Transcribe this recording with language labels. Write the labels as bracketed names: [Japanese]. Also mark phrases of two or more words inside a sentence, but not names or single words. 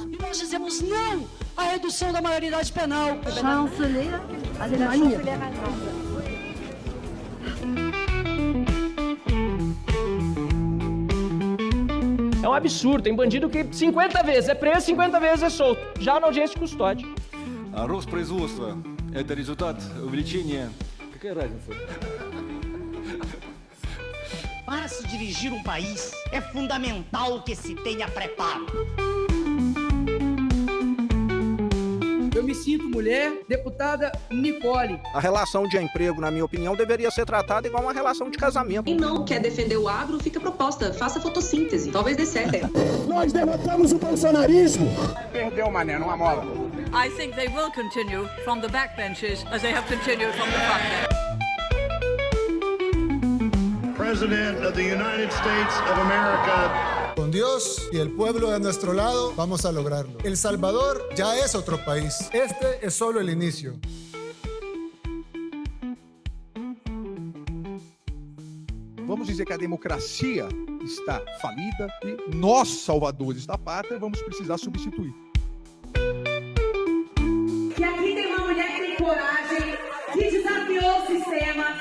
[Portuguese] E nós dizemos não à redução da maioridade penal. Chanceler Alemanha. É um absurdo. Tem bandido que 50 vezes é preso, 50 vezes é solto. Já na audiência de custódia. [Russian] Рост производства – это результат увеличения. Какая разница? [Portuguese] Para se dirigir um país, é fundamental que se tenha preparo. Eu me sinto mulher, deputada Nicole. A relação de emprego, na minha opinião, deveria ser tratada igual uma relação de casamento. Quem não quer defender o agro, fica proposta. Faça fotossíntese. Talvez dê certo. Nós derrotamos o bolsonarismo. Perdeu, mané, não amola. [English] I think they will continue from the backbenches as they have continued from the frontbench. President of the United States of America. [Spanish] Con Dios y el pueblo de nuestro lado, vamos a lograrlo. El Salvador ya es otro país. Este es solo el inicio. [Portuguese] Vamos dizer que a democracia está falida e nós, salvadores da pátria, vamos precisar substituir. E aqui tem uma mulher que tem coragem, que desafiou o sistema.